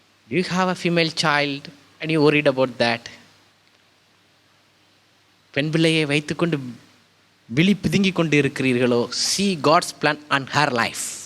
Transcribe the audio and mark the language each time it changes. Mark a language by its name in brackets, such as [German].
[English] You have a female child and you worried about that. [Tamil] பெண் பிள்ளையை வைத்துக்கொண்டு விழி பிதுங்கி கொண்டு இருக்கிறீர்களோ? [English] See God's plan on her life.